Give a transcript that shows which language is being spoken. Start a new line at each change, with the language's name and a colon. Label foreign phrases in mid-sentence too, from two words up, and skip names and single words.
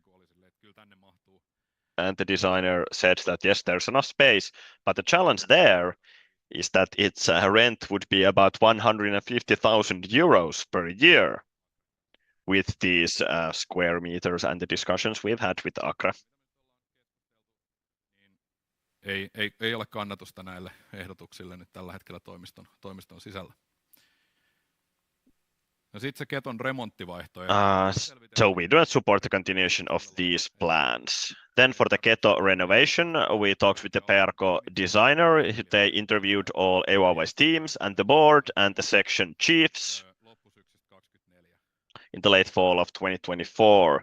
English: And the designer said that, yes, there's enough space. But the challenge there is that its rent would be about 150,000 euros per year with these square meters and the discussions we've had with Acre.
Finnish: Ei ole kannatusta näille ehdotuksille nyt tällä hetkellä toimiston sisällä. No sit se Keton remonttivaihtoehto.
English: So we do not support the continuation of these plans. Then for the Keto renovation, we talked with the Perko designer. They interviewed all AYYE's teams and the board and the section chiefs in the late fall of 2024.